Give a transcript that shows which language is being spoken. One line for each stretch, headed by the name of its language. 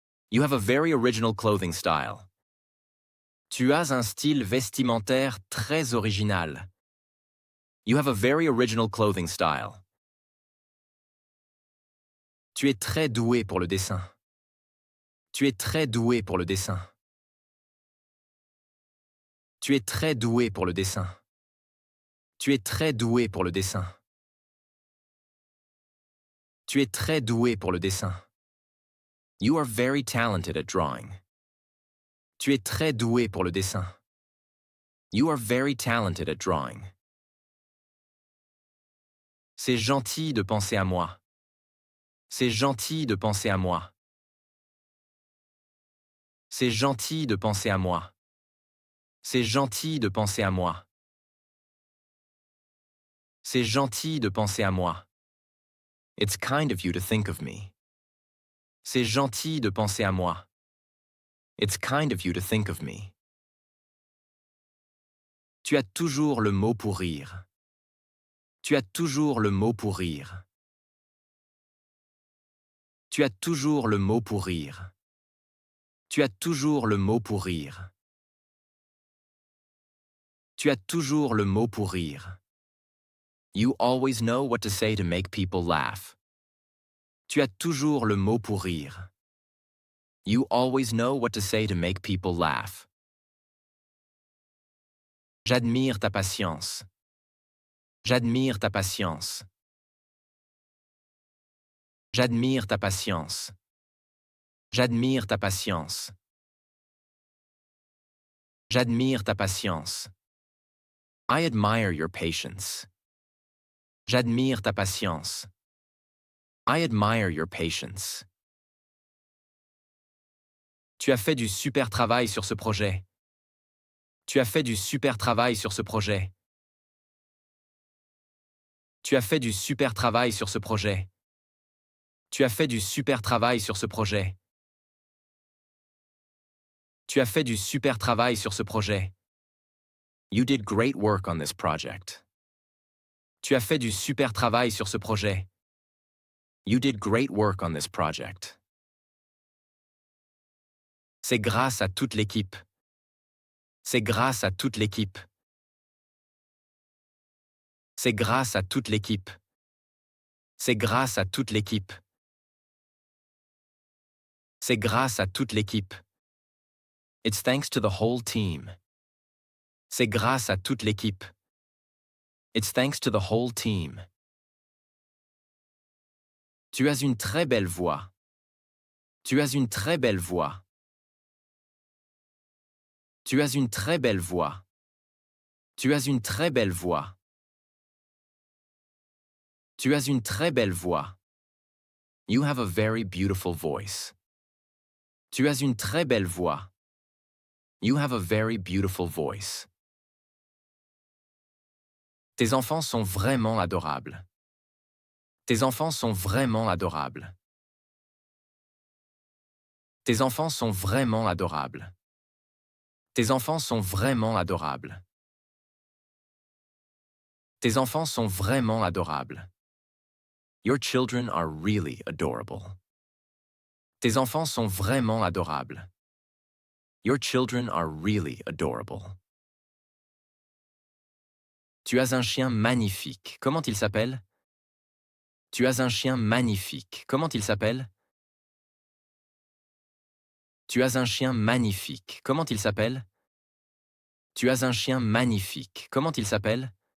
English: You have a very original clothing style.
French: Tu as un style vestimentaire très original.
English: You have a very original clothing style.
French: Tu es très doué pour le dessin. Tu es très doué pour le dessin. Tu es très doué pour le dessin. Tu es très doué pour le dessin. Tu es très doué pour le dessin.
English: You are very talented at drawing.
French: Tu es très doué pour le dessin.
English: You are very talented at drawing.
French: C'est gentil de penser à moi. C'est gentil de penser à moi. C'est gentil de penser à moi. C'est gentil de penser à moi. C'est gentil de penser à moi.
English: It's kind of you to think of me.
French: C'est gentil de penser à moi.
English: It's kind of you to think of me.
French: Tu as toujours le mot pour rire. Tu as toujours le mot pour rire. Tu as toujours le mot pour rire. Tu as toujours le mot pour rire. Tu as toujours le mot pour rire.
English: You always know what to say to make people laugh.
French: Tu as toujours le mot pour rire.
English: You always know what to say to make people laugh.
French: J'admire ta patience. J'admire ta patience. J'admire ta patience. J'admire ta patience. J'admire ta patience.
English: I admire your patience.
French: J'admire ta patience.
English: I admire your patience.
French: Tu as fait du super travail sur ce projet. Tu as fait du super travail sur ce projet. Tu as fait du super travail sur ce projet. Tu as fait du super travail sur ce projet. Tu as fait du super travail sur ce projet.
English: You did great work on this project.
French: Tu as fait du super travail sur ce projet.
English: You did great work on this project.
French: C'est grâce à toute l'équipe. C'est grâce à toute l'équipe. C'est grâce à toute l'équipe. C'est grâce à toute l'équipe. C'est grâce à toute l'équipe.
English: It's thanks to the whole team.
French: C'est grâce à toute l'équipe.
English: It's thanks to the whole team.
French: Tu as une très belle voix. Tu as une très belle voix. Tu as une très belle voix. Tu as une très belle voix. Tu as une très belle voix.
English: You have a very beautiful voice.
French: Tu as une très belle voix.
English: You have a very beautiful voice.
French: Tes enfants sont vraiment adorables. Tes enfants sont vraiment adorables. Tes enfants sont vraiment adorables. Tes enfants sont vraiment adorables. Tes enfants sont vraiment adorables.
English: Your children are really adorable.
French: Tes enfants sont vraiment adorables.
English: Your children are really adorable.
French: Tu as un chien magnifique. Comment il s'appelle? Tu as un chien magnifique. Comment il s'appelle? Tu as un chien magnifique. Comment il s'appelle? Tu as un chien magnifique. Comment il s'appelle?